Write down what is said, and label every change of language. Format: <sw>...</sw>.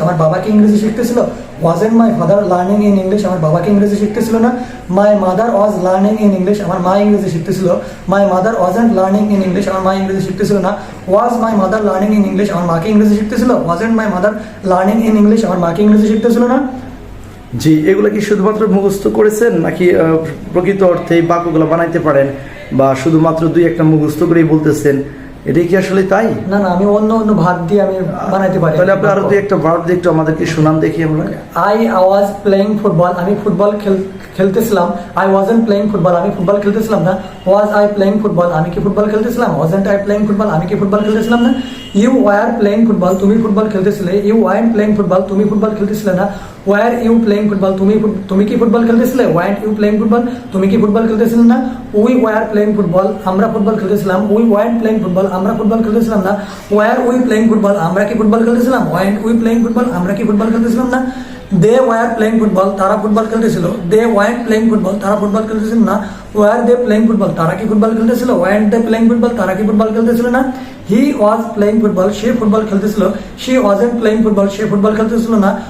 <bn>আমার বাবা কি ইংরেজি শিখতেছিল?</bn> <en>Wasn't my father learning in English?</en> <bn>আমার বাবা কি ইংরেজি শিখতেছিল না?</bn> <en>My mother was learning in English.</en> <bn>আমার মা ইংরেজি শিখতেছিল।</bn> <en>My mother wasn't learning in English.</en> <bn>আমার মা ইংরেজি শিখতেছিল না।</bn> <en>Was my mother learning in English?</en> <bn>আমার মা কি ইংরেজি শিখতেছিল?</bn> <en>Wasn't my mother learning in English?</en> <bn>আমার মা কি ইংরেজি শিখতেছিল না? জি, এগুলো কি শুধুমাত্র মুখস্থ করেছেন নাকি প্রকৃত অর্থে এই বাক্যগুলো বানাইতে পারেন, বা শুধুমাত্র দুই একটা মুখস্থ করেই বলতেছেন? এটাই কি আসলে তাই? না, আমি অন্য ভাগ দিয়ে আমি বানাইতে পারি। তাহলে আপনি আরো দুই একটা ভার্ব দিয়ে একটু আমাদেরকে শোনান দেখি আমরা।</bn> <en>I was playing football.</en> <bn>আমি football খেলতেছিলাম।</bn> <en>I wasn't playing football.</en> <bn>আমি ফুটবল খেলতেছিলাম না।</bn> <en>Was I playing football?</en> <bn>আমি কি football খেলতেছিলাম?</bn> <en>Wasn't I playing football?</en> <bn>আমি কি ফুটবল খেলতেছিলাম না?</bn> <en>You were playing football.</en> <bn>তুমি football খেলতেছিলে।</bn> <en>You weren't playing football.</en> <bn>তুমি ফুটবল খেলতেছিলে না।</bn> <en>Were you playing football?</en> <bn>তুমি কি football খেলতেছিলে?</bn> <en>Weren't you playing football?</en> <bn>তুমি কি ফুটবল খেলতেছিলে না?</bn> <en>We were playing football.</en> <bn>আমরা football খেলতেছিলাম।</bn> <en>We weren't playing football.</en> <bn>আমরা ফুটবল খেলতেছিলাম না।</bn> <en>Were we playing football?</en> <bn>আমরা কি football খেলতেছিলাম?</bn> <en>Weren't we playing football?</en> <bn>আমরা কি ফুটবল খেলতেছিলাম না?</bn> <en>they were playing football,</en> <bn>তারা football খেলতেছিল।</bn> <en>they want playing football,</en> <bn>তারা ফুটবল খেলতেছিল না।</bn> <en>war they playing football,</en> <bn>তারা কি ফুটবল খেলতেছিল?</bn> <en>want they playing football,</en> <bn>তারা কি ফুটবল খেলতেছিল না।</bn> <en>he was playing football,</en> <bn>say football খেলতেছিল।</bn> <en>she wasn't playing football,</en> <bn>say football খেলতেছিল না।</bn>